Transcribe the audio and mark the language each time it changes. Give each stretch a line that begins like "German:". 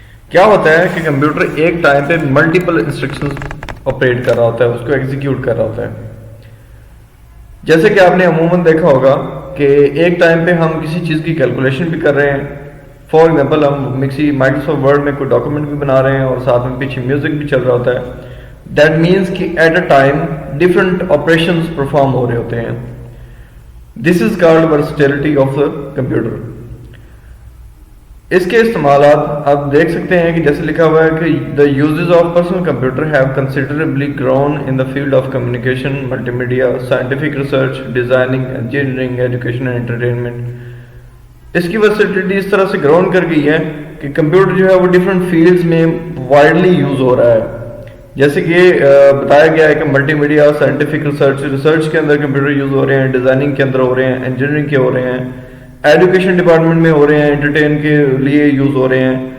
Urdu: کیا ہوتا ہے کہ کمپیوٹر ایک ٹائم پہ ملٹیپل انسٹرکشنز آپریٹ کر رہا ہوتا ہے, اس کو ایگزیکیوٹ کر رہا ہوتا ہے. جیسے کہ آپ نے عموماً دیکھا ہوگا کہ ایک ٹائم پہ ہم کسی چیز کی کیلکولیشن بھی کر رہے ہیں. فار ایگزامپل ہم مائکروسافٹ ورڈ میں کوئی ڈاکومنٹ بھی بنا رہے ہیں اور ساتھ میں پیچھے میوزک بھی چل رہا ہوتا ہے.
English: That means کہ at a time different operations perform
Urdu: ہو رہے ہوتے ہیں.
English: This is called versatility of the computer.
Urdu: اس کے استعمالات آپ دیکھ سکتے ہیں کہ جیسے لکھا ہوا ہے کہ
English: the uses of personal computer have considerably grown in the field of communication, multimedia, scientific research, designing, engineering, education and entertainment.
Urdu: اس کی versatility اس طرح سے گراؤنڈ کر گئی ہے کہ کمپیوٹر جو ہے وہ ڈفرینٹ فیلڈز میں وائڈلی یوز ہو رہا ہے. جیسے کہ بتایا گیا ہے کہ ملٹی میڈیا, سائنٹیفک ریسرچ کے اندر کمپیوٹر یوز ہو رہے ہیں, ڈیزائننگ کے اندر ہو رہے ہیں, انجینئرنگ کے ہو رہے ہیں, ایجوکیشن ڈپارٹمنٹ میں ہو رہے ہیں, انٹرٹین کے لیے یوز ہو رہے ہیں.